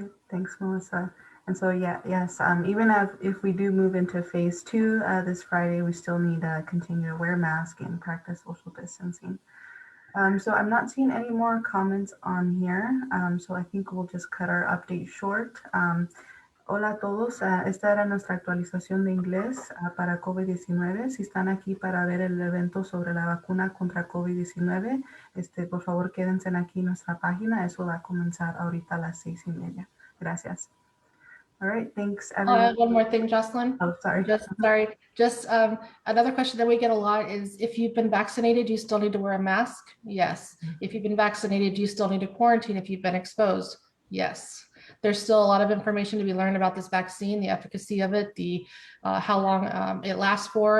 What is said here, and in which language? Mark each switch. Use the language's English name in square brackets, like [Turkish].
[English] Thanks, Melissa. And so, yes, even if we do move into phase 2 this Friday, we still need to continue to wear masks and practice social distancing. So I'm not seeing any more comments on here. So I think we'll just cut our update short. [Spanish] Hola a todos, esta era nuestra actualización de inglés para COVID-19. Si están aquí para ver el evento sobre la vacuna contra COVID-19, por favor quédense aquí en nuestra página. Eso va a comenzar ahorita a las 6:30. Gracias. [English] All right, thanks everyone. One more thing, Jocelyn. Oh, sorry. Just another question that we get a lot is, if you've been vaccinated, do you still need to wear a mask? Yes. If you've been vaccinated, do you still need to quarantine if you've been exposed? Yes. There's still a lot of information to be learned about this vaccine, the efficacy of it, the how long it lasts for.